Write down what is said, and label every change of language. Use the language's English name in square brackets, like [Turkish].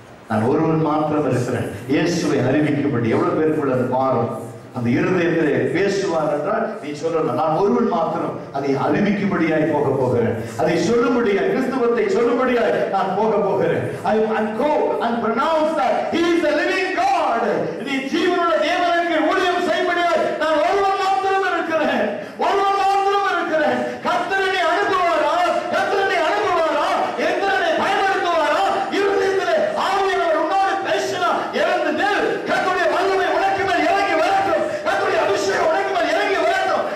[Tamil] நான் ஒருவன் மாத்திரம் இருக்கிறேன். இயேசுவை அறிவிக்கப்பட்டு எவ்வளவு பேருக்குள்ள அது மாறும். அந்த இருதயத்திலே பேசுவார் என்றால் நீ சொல்லணும், நான் ஒருவன் மாத்திரம் அதை அறிவிக்கும்படியாய் போக போகிறேன். அதை சொல்லும்படியாய், கிறிஸ்துவத்தை சொல்லும்படியாய் நான் போக போகிறேன். [English] I go and pronounce that he is the living God. [Tamil] நீ ஜீவனுள்ள தேவனுக்கு ஊழியம் செய்யும்படியாய் நான் ஒருவன் மாத்திரம் இருக்கிறேன். ஒருவன் மாத்திரம் இருக்கிறேன். கர்த்தரை அனுப்புவாரா? கர்த்தரை அனுப்புவாரா? எந்திரனை பயன்படுத்துவாரா? இருதயத்திலே ஆவியானவர் உன்னோடு பேசினா இறந்து நில். கர்த்தருடைய வல்லமை உனக்கு மேல் இறங்கி வரட்டும். கர்த்தருடைய அபிஷேகம் உனக்கு மேல் இறங்கி வரட்டும்.